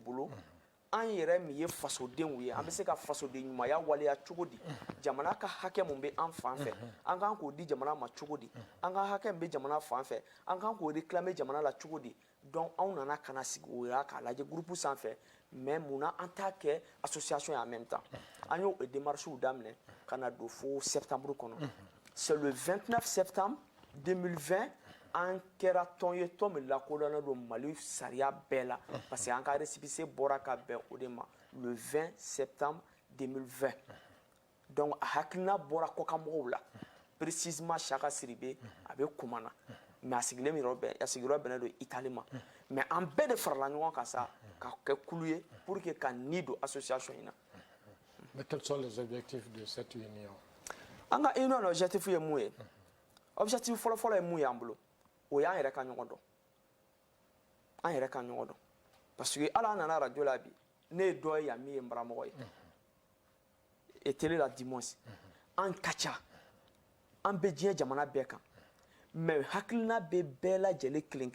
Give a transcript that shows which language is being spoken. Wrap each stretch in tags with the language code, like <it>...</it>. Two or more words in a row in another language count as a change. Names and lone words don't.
<bm>bolo an yɛrɛ min ye fasodenw ye an bɛ se ka fasoden ɲumanya waleya cogo di jamana ka hakɛ mun bɛ an fan fɛ an kan k'o di jamana ma cogo di an ka hakɛ min bɛ jamana fan fɛ an kan k'o réclamer jamana la cogo di donc anw nana ka na sigi o la k'a lajɛ groupe sanfɛ mais munna an t'a kɛ association ye</bm> <fr>en même temps</fr> <bm>an y'o démarches daminɛ ka na don fo septembre kɔnɔ</bm> <fr>c'est le 29 septembre 2020</fr> <bm>an kɛra tɔn ye tɔn min lakodɔnnen don Mali sariya bɛɛ la</bm> <fr>parce que</fr> <bm>an ka récépissé bɔra ka bɛn o de ma</bm> <fr>le 20 septembre 2020</fr> <bm>donc a hakilina bɔra kɔkanmɔgɔw la précisément Saka Sidibe a bɛ Kumana mais a sigiyɔrɔ bɛnnen don Italie ma mais an bɛɛ de farala ɲɔgɔn kan sa ka kɛ kulu ye</bm> <fr>pour que</fr> <bm>ka ni don association in na.</bm> <fr>Mais quels sont les objectifs de cette union?</fr> <bm>An ka</bm> <fr>union objectif</fr> <bm>ye mun ye objectif fɔlɔfɔlɔ ye mun ye an bolo o y'an yɛrɛ ka ɲɔgɔn dɔn an yɛrɛ ka ɲɔgɔn dɔn</bm> <fr>parce que</fr> <bm>ala nana radio la bi ne ye dɔ ye yan min ye n baramɔgɔ ye</bm> <fr>et télé</fr> <bm>la dimanche an ka ca an bɛ diɲɛ jamana bɛɛ kan mais hakilina bɛ bɛɛ lajɛlen kelen</bm>